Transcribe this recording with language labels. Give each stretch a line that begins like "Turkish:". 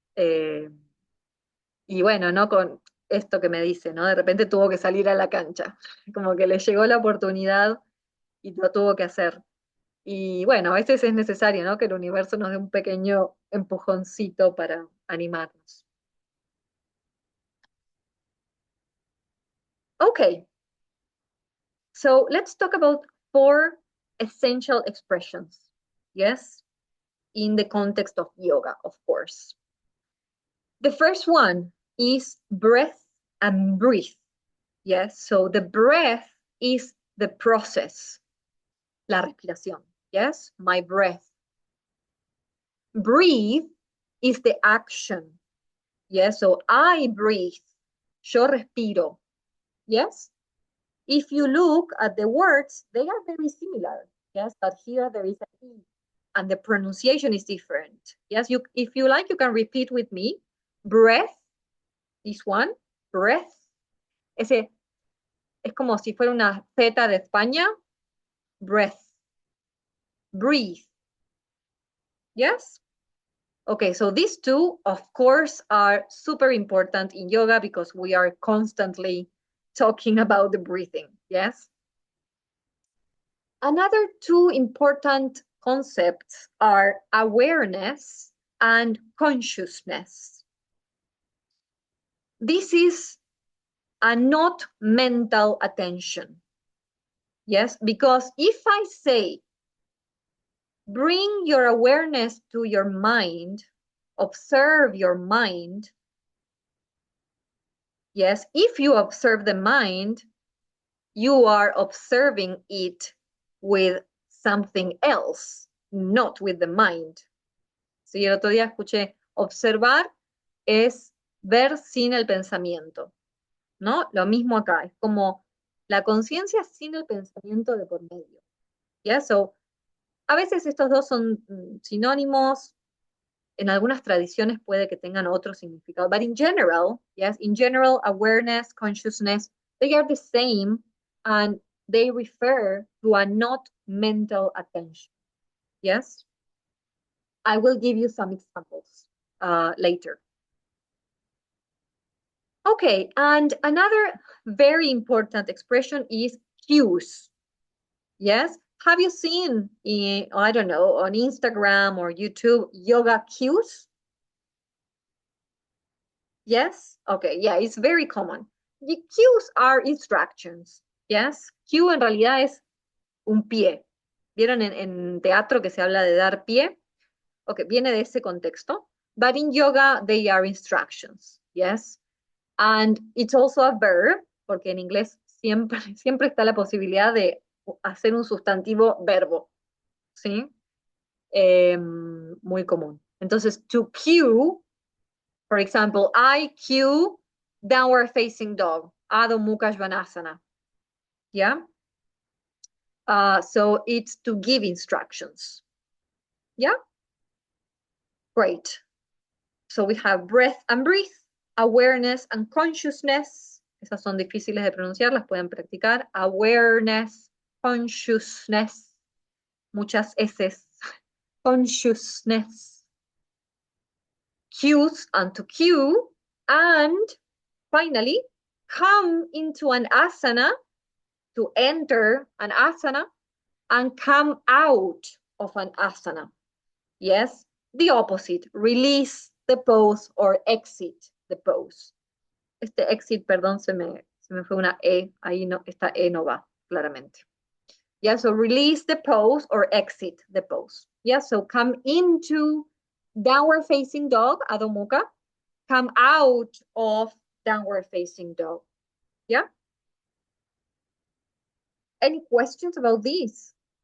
Spanish: eh, y bueno, ¿no? Con esto que me dice, ¿no? De repente tuvo que salir a la cancha, como que le llegó la oportunidad y lo tuvo que hacer. Y bueno, a veces es necesario, ¿no? Que el universo nos dé un pequeño empujoncito para animarnos.
English: Okay, so let's talk about 4 essential expressions. Yes, in the context of yoga, of course. The first one is breath and breathe. Yes, so the breath is the process,
Spanish: la respiración.
English: Yes, my breath. Breathe is the action. Yes, so I breathe.
Spanish: Yo respiro.
English: Yes? If you look at the words, they are very similar. Yes, but here there is a E, and the pronunciation is different. Yes, if you like, you can repeat with me. Breath, this one, breath.
Spanish: Ese es como si fuera una Z de España.
English: Breath. Breathe. Yes? Okay, so these two, of course, are super important in yoga because we are constantly talking about the breathing. Yes? Another two important concepts are awareness and consciousness. This is a not mental attention. Yes, because if I say, bring your awareness to your mind, observe your mind. Yes, if you observe the mind, you are observing it with something else, not with the mind.
Spanish: Sí, el otro día escuché, observar es ver sin el pensamiento, ¿no? Lo mismo acá, es como la conciencia sin el pensamiento de por medio. ¿Ya? So, a veces estos dos son sinónimos, en algunas tradiciones puede que tengan otro significado, but in general, yes, in general, awareness, consciousness, they are the same and they refer to a not mental attention. Yes?
English: I will give you some examples later. Okay, and another very important expression is cues. Yes? Have you seen, I don't know, on Instagram or YouTube, yoga cues? Yes? Okay, yeah, it's very common. The cues are instructions. Yes?
Spanish: Cue en realidad es un pie. ¿Vieron en teatro que se habla de dar pie? Ok, viene de ese contexto.
English: But in yoga, they are instructions. Yes? And it's also a verb,
Spanish: porque en inglés siempre, siempre está la posibilidad de hacer un sustantivo verbo. ¿Sí? Muy común. Entonces,
English: to cue, for example, I cue downward facing dog, Adho Mukha Svanasana. Yeah? So it's to give instructions. Yeah? Great. So we have breath and breathe, awareness and consciousness.
Spanish: Esas son difíciles de pronunciar, las pueden practicar.
English: Awareness, consciousness,
Spanish: muchas S's.
English: Consciousness. Cues and to cue. And finally, come into an asana, to enter an asana, and come out of an asana. Yes, the opposite, release the pose or exit the pose.
Spanish: Este exit, perdón, se me fue una E, ahí no, esta E no va, claramente.
English: Yeah, so release the pose or exit the pose. Yeah, so come into downward facing dog, Adho Mukha, come out of downward facing dog. Yeah? Any questions about this?